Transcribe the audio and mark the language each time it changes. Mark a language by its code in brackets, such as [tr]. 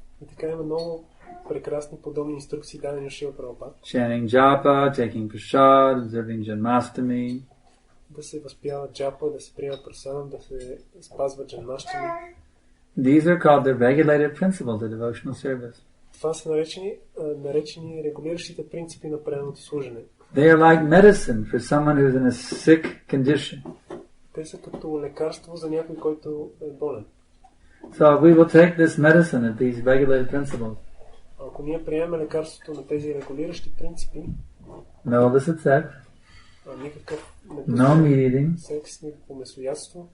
[bg] И така има много прекрасни подобни инструкции дадени от Шрила Прабхупада. [en] Chanting japa, taking prasad, observing Janmashtami. [bg] Да се възпява джапа, да се приема прасадам, да се спазва джанмаштами. [en] These are called the regulated principles of devotional service. [bg] Това са наречени регулиращите принципи на преданото служене. [en] They are like medicine for someone who is in a sick condition. [bg] Те са като лекарство за някой, който е болен. [en] So we will take this medicine at these regulated principles. [bg] Ако ние приемем лекарството на тези регулиращи принципи, [en] No illicit sex, [bg] никакъв [en] no meat eating, [bg] секс, никакво месоядство,